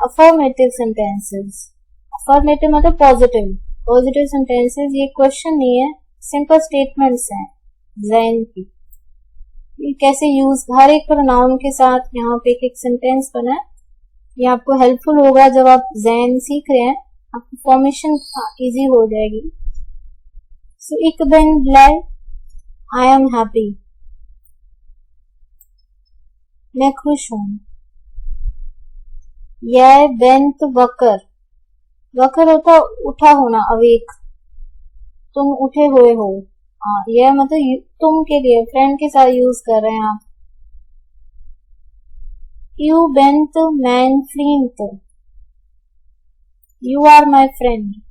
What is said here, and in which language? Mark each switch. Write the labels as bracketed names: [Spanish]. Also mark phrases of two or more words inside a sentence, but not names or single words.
[English] affirmative sentences, [Hindi] अफर्मेटिव मतलब पॉजिटिव, [English] positive sentences [Hindi] ये क्वेश्चन नहीं है, [English] simple statements [Hindi] हैं ज़ैन की। ये कैसे यूज, हर एक प्रोनाउन के साथ यहाँ पे एक सेंटेंस बना है। ये आपको हेल्पफुल होगा जब आप ज़ैन सीख रहे हैं, आपकी [English] formation easy [Hindi] हो जाएगी। [Dutch] सो ik ben blij, [English] I am happy, [Hindi] मैं खुश हूँ। [Dutch] Jij bent wakker, [Hindi] वकर होता उठा होना, अवेक, तुम उठे हुए हो। यह मतलब तुम के लिए फ्रेंड के साथ यूज कर रहे हैं आप। [Dutch] jij bent mijn vriend, [English] you are my friend.